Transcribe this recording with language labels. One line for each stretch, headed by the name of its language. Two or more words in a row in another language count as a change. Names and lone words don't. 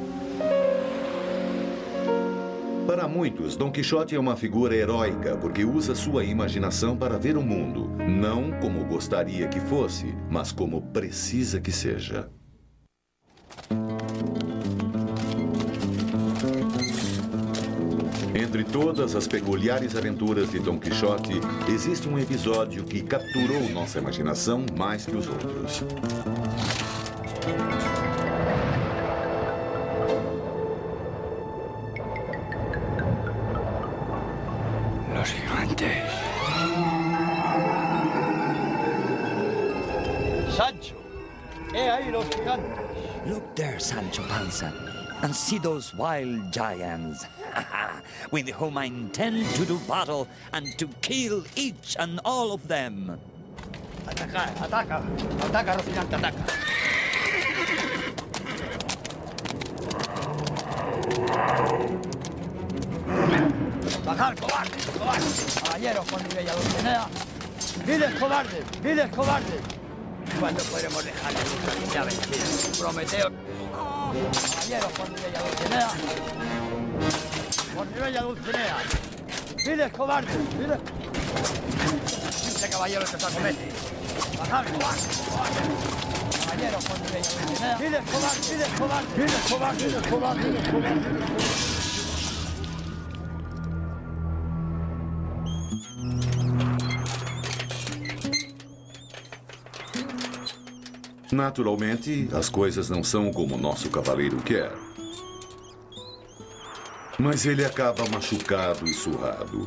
Portuguese: Para muitos, Don Quixote é uma figura heróica porque usa sua imaginação para ver o mundo, não como gostaria que fosse, mas como precisa que seja. Entre todas as peculiares aventuras de Don Quixote, existe um episódio que capturou nossa imaginação mais que os outros.
Spanish: Los gigantes. Sancho, he ahí los gigantes.
English: Look there, Sancho Panza, and see those wild giants, with whom I intend to do battle and to kill each and all of them.
Spanish: Ataca, ataca, ataca, Rocinante, ataca. Bajar, cobarde, cobarde. Caballeros con mi bella Dulcinea. Viles cobardes, viles cobardes. ¿Cuándo podremos dejar de nuestra niña vencida? Prometeo. Caballeros con mi bella Dulcinea. Por mi bella Dulcinea. Viles cobardes, viles. Este caballero se sacomete. Bajar, cobarde, cobarde. Caballeros con mi bella Dulcinea. Viles cobardes, viles cobardes, viles cobardes, viles cobardes, viles cobardes.
Portuguese: Naturalmente, as coisas não são como o nosso cavaleiro quer. Mas ele acaba machucado e surrado.